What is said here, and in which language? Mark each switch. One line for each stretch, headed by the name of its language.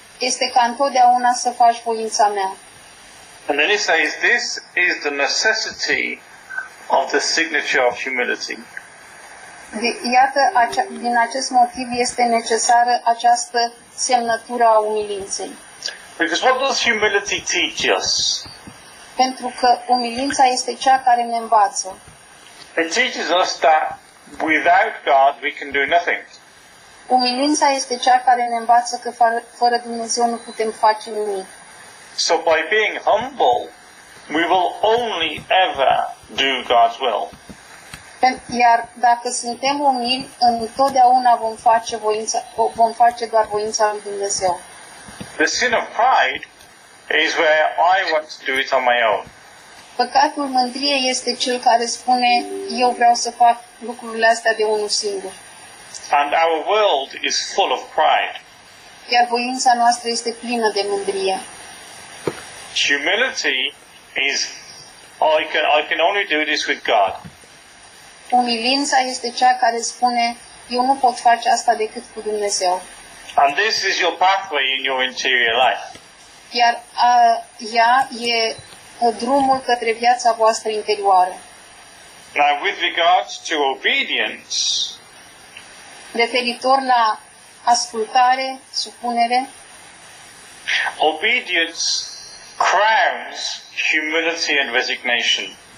Romanian: Este ca întotdeauna să faci voința mea.
English: And then he says this is the necessity of the signature of humility.
Romanian: Iată, din acest motiv este necesară această semnătură a umilinței.
English: Because what does humility teach us?
Romanian: Pentru că umilința este cea care ne învață.
English: It teaches us that without God we can do nothing.
Romanian: Umilința este cea care ne învață că fără Dumnezeu nu putem face nimic.
English: So by being humble, we will only ever do God's will.
Romanian: Iar dacă suntem umili, întotdeauna vom face doar voința lui Dumnezeu.
English: The sin of pride is where I want to do it on my own.
Romanian: Păcatul mândriei este cel care spune, eu vreau să fac lucrurile astea de unul singur.
English: And our world is full of pride.
Romanian: Iar voința noastră este plină de mândrie.
English: Humility is, I can only do this with God.
Romanian: Umilința este cea care spune, eu nu pot face asta decât cu Dumnezeu.
English: And this is your pathway in your interior life.
Romanian: Iar ea e drumul către viața voastră interioară.
English: Now, with regards to obedience,
Romanian: referitor la ascultare, supunere,
English: obedience crowns humility and resignation.